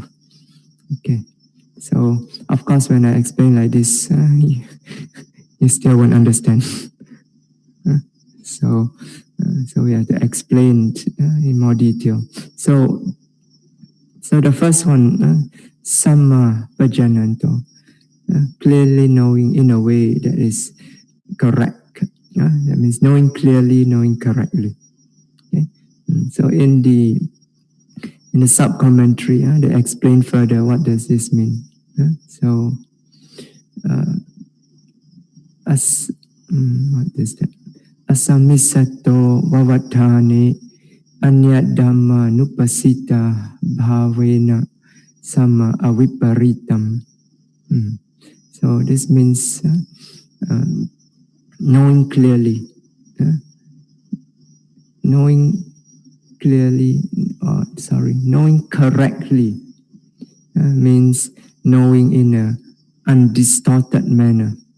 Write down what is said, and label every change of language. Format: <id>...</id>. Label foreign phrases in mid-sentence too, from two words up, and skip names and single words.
<en>Okay. So of course, when I explain like this, you still won't understand. So we have to explain in more detail. So the first one,</en> <pi>samma pajananto,</pi> <en>clearly knowing in a way that is correct. That means knowing clearly, knowing correctly. Okay? So in the sub-commentary, they explain further what does this mean. So what is that?</en> <pi>Asamisato vavatthane anya dhamma nupasita bhavena sama aviparitam.</pi> <en>So this means knowing clearly. Knowing correctly means knowing in an undistorted manner.</en>